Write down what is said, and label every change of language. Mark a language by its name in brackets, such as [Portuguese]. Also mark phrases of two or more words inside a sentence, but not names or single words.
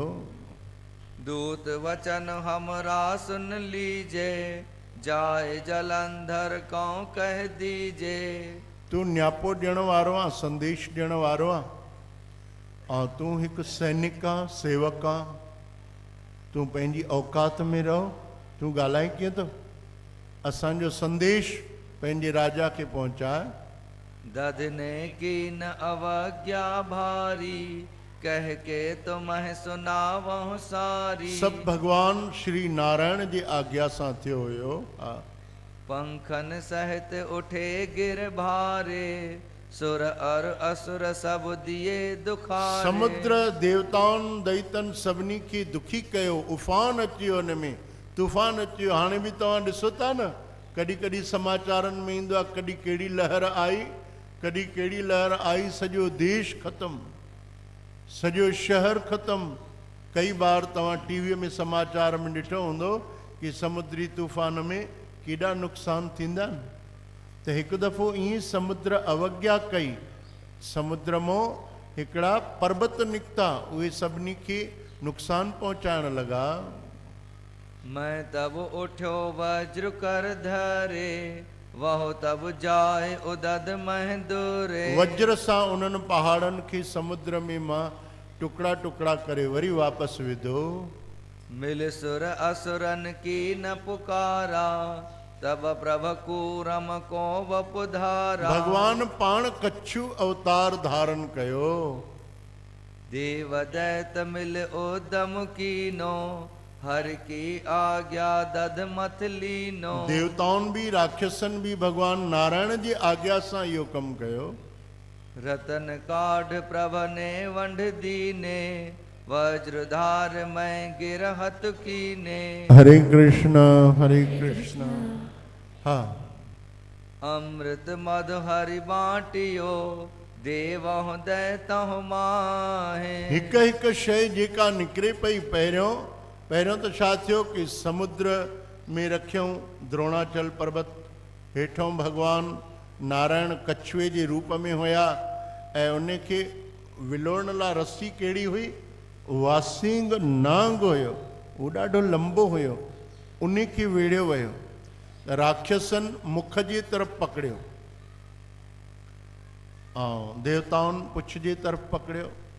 [Hindi] दूत वचन हमरा सुन लीजे जाए जलंधर को कह दीजे। [Sindhi] तूं न्यापो ॾियण वारो आहे, संदेश ॾियण वारो आहे, ऐं तूं हिकु सैनिक आहे, सेवक आहे, तूं पंहिंजी औकात में रहो, तूं ॻाल्हाए कीअं थो? असांजो संदेश पंहिंजे राजा खे पहुचाए। [Hindi] दधने की न अवज्ञा भारी कह के तुम्हें सुनावहु सारी। [Sindhi] सब भगवान श्री नारायण जी आज्ञा सां थियो हुयो। हा। [Hindi] पंखन सहित उठे गिर भारे, सुर और असुर सब दिए दुखारे। [Sindhi] समुद्र देवताउनि दैतन सभिनी खे दुखी कयो, उफ़ान अची वियो हुन में, तूफ़ान अची वियो। हाणे बि तव्हां ॾिसो था न, कॾहिं कॾहिं समाचारनि में ईंदो आहे, कॾहिं कहिड़ी लहर आई, कॾहिं कहिड़ी लहर आई, सॼो देश ख़तमु, सॼो शहर ख़तमु। कई बार तव्हां टीवीअ में समाचार में ॾिठो हूंदो कि समुद्री तूफ़ान में केॾा नुक़सान थींदा आहिनि। त हिकु दफ़ो ईअं समुद्र अवज्ञा कई, समुद्र मां हिकिड़ा पर्वत निकिता, उहे सभिनी खे नुक़सान पहुचाइण लॻा। [Hindi] मैं तब उठ्यो वज्र कर धरे, वहो तब जाए उदद मह दूरे। [Sindhi] वज्र सां उन्हनि पहाड़नि खे समुद्र में मां टुकड़ा टुकड़ा करे वरी वापसि विधो। [Hindi] मिल सुर असुरन की न पुकारा, तब प्रभ कूरम को वपुधारा। [Sindhi] भगवान पाण कच्छू अवतार धारण कयो। [Hindi] देव दैत मिल उदम कीनो, हर की आज्ञा दध मथ लीनो। [Sindhi] देवताउनि बि राक्षसनि बि भगवान नारायण जी आज्ञा सां इहो कमु कयो। [Hindi] रतन काढ़ प्रभ ने वंढ दीने, वज्रधार मैं गिरहत कीने। हरे कृष्ण हरे कृष्ण। हाँ। अमृत मधु हरि बाटियो, देवहु दैतहु माहे। [Sindhi] हिकु हिकु शइ जेका निकिरे पई, पहिरियों त छा थियो कि समुद्र में रखियऊं द्रोणाचल पर्वत, हेठों भगवान नारायण कछुए जे रूप में हुया, ऐं उन खे विलोड़न लाइ रस्सी कहिड़ी हुई, वासिंग नांग हुयो, उहो ॾाढो लंबो हुयो, उन खे वेड़ियो वियो। राक्षसनि मुख जे तरफ़ पकड़ियो ऐं देवताउनि पुछ जे तरफ़ पकड़ियो।